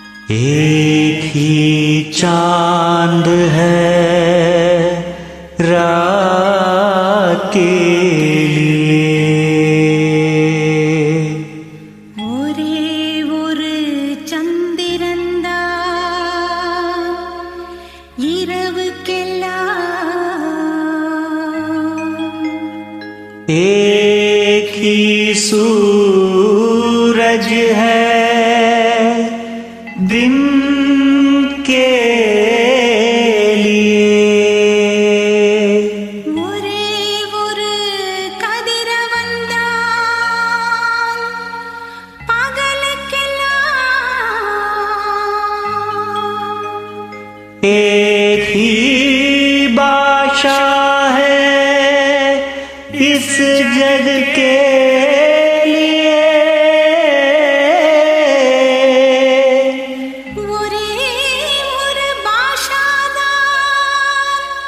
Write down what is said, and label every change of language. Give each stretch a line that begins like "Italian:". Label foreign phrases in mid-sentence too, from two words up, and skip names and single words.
Hindi: एक ही चांद है रात के लिए
Tamil: ஒரே ஒரு சந்திரன்தான் இரவுக்கெல்லாம்
Hindi: एक ही सूरज है दिन के लिए
Tamil: ஒரே ஒரு கதிரவன்தான் பகலுக்கெல்லாம்
Hindi: एक ही बादशाह है इस जग के लिए
Tamil: ஒரே ஒரு பாஷாதான்